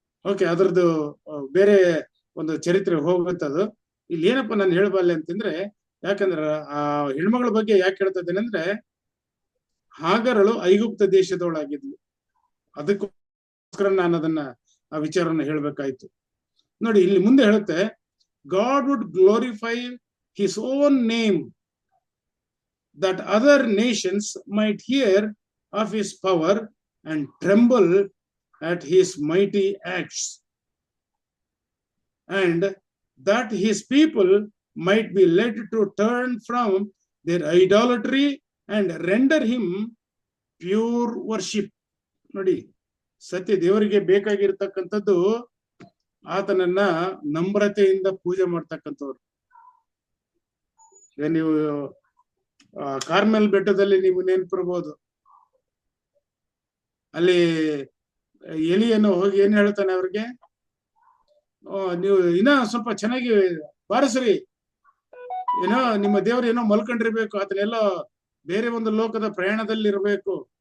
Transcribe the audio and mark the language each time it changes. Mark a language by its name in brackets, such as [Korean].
[Kannada] Okay, ಅದ್ರದ್ದು ಬೇರೆ ಒಂದು ಚರಿತ್ರೆ ಹೋಗುತ್ತದು. ಇಲ್ಲಿ ಏನಪ್ಪ ನಾನು ಹೇಳಬಲ್ಲೆ ಅಂತಂದ್ರೆ, ಯಾಕಂದ್ರೆ ಆ ಹೆಣ್ಮಗಳ ಬಗ್ಗೆ ಯಾಕೆ ಹೇಳ್ತಾ ಇದ್ದೇನೆ ಅಂದ್ರೆ, ಹಾಗರಳು ಐಗುಪ್ತ ದೇಶದವಳಾಗಿದ್ಲು. ಅದಕ್ಕೋಸ್ಕರ ನಾನು ಅದನ್ನ ಆ ವಿಚಾರನ ಹೇಳ್ಬೇಕಾಯ್ತು. ನೋಡಿ, ಇಲ್ಲಿ ಮುಂದೆ ಹೇಳುತ್ತೆ, [English] God would glorify his own name that other nations might hear of his power and tremble at his mighty acts, and that his people might be led to turn from their idolatry and render him pure worship. [Kannada] ನೋಡಿ, ಸತ್ಯ ದೇವರಿಗೆ ಬೇಕಾಗಿರ್ತಕ್ಕಂಥದ್ದು ಆತನನ್ನ ನಮ್ರತೆಯಿಂದ ಪೂಜೆ ಮಾಡ್ತಕ್ಕಂಥವ್ರು. ನೀವು Carmel ಬೆಟ್ಟದಲ್ಲಿ ನೀವು ನೆನಪಿರ್ಬೋದು, ಅಲ್ಲಿ ಎಲಿಯನ್ನು ಹೋಗಿ ಏನ್ ಹೇಳ್ತಾನೆ ಅವ್ರಿಗೆ, ನೀವು ಇನ್ನ ಸ್ವಲ್ಪ ಚೆನ್ನಾಗಿ ಬಾರಿಸ್ರಿ, ಏನೋ ನಿಮ್ಮ ದೇವ್ರು ಏನೋ ಮಲ್ಕೊಂಡಿರ್ಬೇಕು, ಆತನೆಲ್ಲೋ ಬೇರೆ ಒಂದು ಲೋಕದ ಪ್ರಯಾಣದಲ್ಲಿ ಇರ್ಬೇಕು.